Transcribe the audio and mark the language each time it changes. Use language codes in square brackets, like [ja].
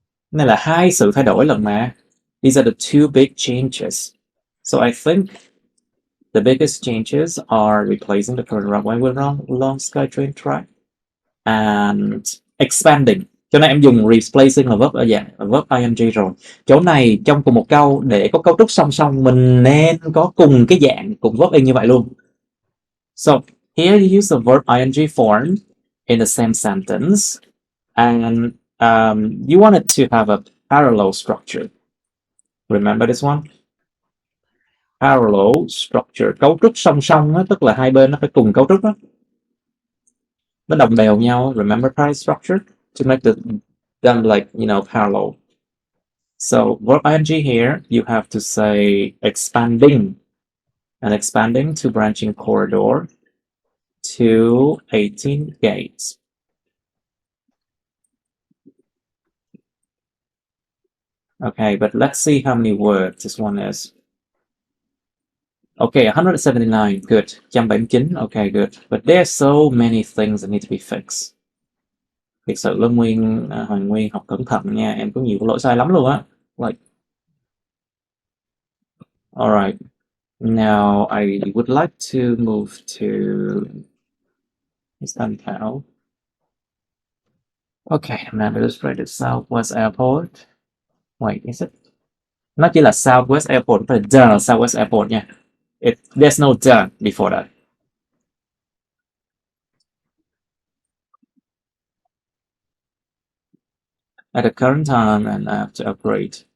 [vi] Này là hai sự thay đổi lần mà. [en] These are the two big changes. So I think the biggest changes are replacing the current runway with long SkyTrain track and expanding. [vi] Chỗ này em dùng replacing là verb ở dạng verb ing rồi. Chỗ này trong cùng một câu để có cấu trúc song song mình nên có cùng cái dạng cùng verb in như vậy luôn. [en] So here you use the verb ing form in the same sentence and you want it to have a parallel structure. Remember this one? [vi] Parallel structure, cấu trúc song song đó, tức là hai bên nó phải cùng cấu trúc đó. Nó đồng đều nhau. [en] Remember parallel structure to make them like, parallel. So verb ing here, you have to say expanding, and expanding to branching corridor to 18 gates. Okay, but let's see how many words this one is. Okay, 179, good. 179, okay, good. But there's so many things that need to be fixed. [vi] Thực sự là Hoàng Nguyên học cẩn thận nha, em có nhiều lỗi sai lắm luôn á. [en] Like, alright. Now I would like to move to Miss Thanh Thảo. Okay, I'm now illustrated Southwest Airport. Wait, is it? [vi] Nó chỉ là Southwest Airport, không phải the Southwest Airport nha. [en] There's no the before that. At the current time and I have to upgrade.